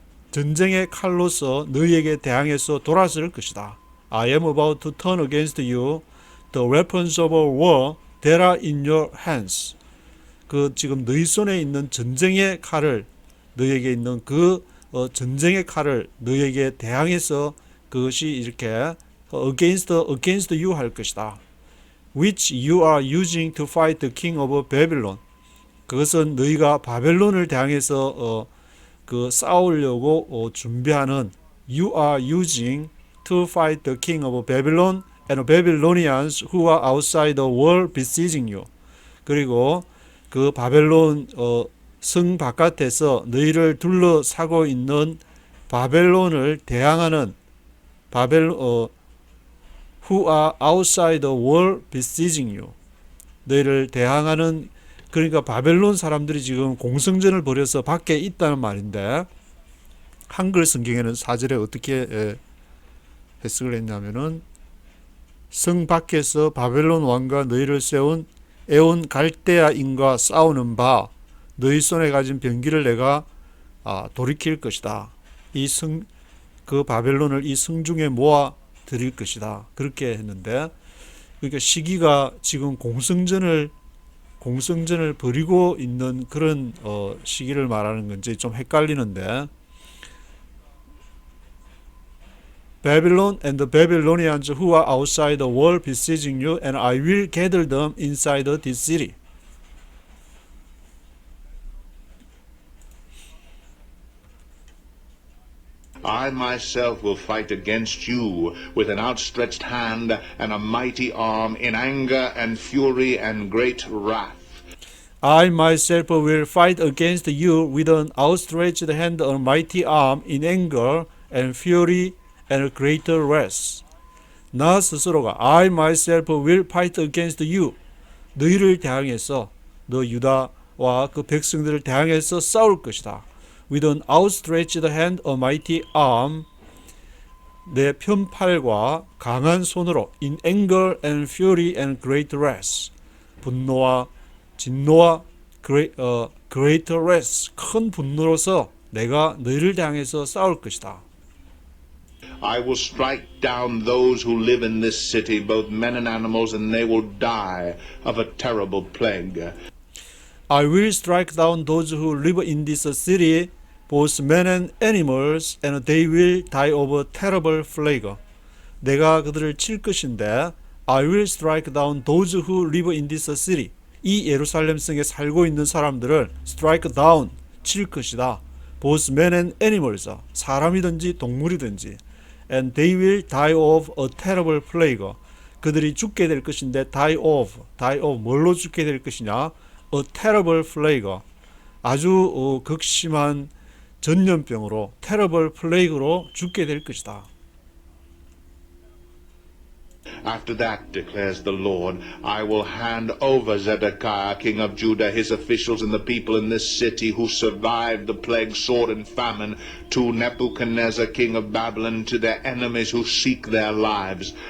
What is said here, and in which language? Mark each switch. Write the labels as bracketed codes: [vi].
[ko] 전쟁의 칼로서 너희에게 대항해서 돌아설 것이다. [en] I am about to turn against you the weapons of war that are in your hands. [ko] 지금 너희 손에 있는 전쟁의 칼을, 너희에게 있는 전쟁의 칼을 너희에게 대항해서 그것이 이렇게 against you 할 것이다. [en] Which you are using to fight the king of Babylon. 그것은 너희가 바벨론을 대항해서 싸우려고 준비하는 you are using to fight the king of Babylon and Babylonians who are outside the wall besieging you. [ko] 그리고 그 바벨론 성 바깥에서 너희를 둘러싸고 있는 바벨론을 대항하는 who are outside the wall besieging you. 너희를 대항하는, 그러니까 바벨론 사람들이 지금 공성전을 벌여서 밖에 있다는 말인데, 한글 성경에는 4절에 어떻게 해석을 했냐면은, 성 밖에서 바벨론 왕과 너희를 애온 갈대아인과 싸우는 바 너희 손에 가진 병기를 내가 돌이킬 것이다. 그 바벨론을 이 성중에 모아 드릴 것이다. [en] 그렇게 했는데, 그러니까 시기가 지금 공성전을 벌이고 있는 그런 시기를 말하는 건지 좀 헷갈리는데, Babylon and the Babylonians who are outside the wall besieging you, and I will gather them inside this city. I myself will fight against you with an outstretched hand and a mighty arm, in anger and fury and great wrath. I myself will fight against you with an outstretched hand and a mighty arm, in anger and fury and greater wrath. 나 스스로가 I myself will fight against you. [ko] 너희를 대항해서, 너 유다와 그 백성들을 대항해서 싸울 것이다. [en] With an outstretched hand, a mighty arm. 내 편팔과 강한 손으로, in anger and fury and great wrath. [ko] 분노와 진노와 greater wrath. 큰 분노로서 내가 너희를 대항해서 싸울 것이다. [en] I will strike down those who live in this city, both men and animals, and they will die of a terrible plague. I will strike down those who live in this city, both men and animals, and they will die of a terrible plague. 내가 그들을 칠 것인데, I will strike down those who live in this city. [ko] 이 예루살렘 성에 살고 있는 사람들을 strike down, 칠 것이다. [en] Both men and animals, 사람이든지 동물이든지. And they will die of a terrible plague. [ko] 그들이 죽게 될 것인데, die of 뭘로 죽게 될 것이냐? [en] A terrible plague. [ko] 아주 극심한 전염병으로, terrible plague 로 죽게 될 것이다. [en] After that, declares the Lord, I will hand over Zedekiah, king of Judah, his officials, and the people in this city who survived the plague, sword, and famine, to Nebuchadnezzar, king of Babylon, to their enemies who seek their lives.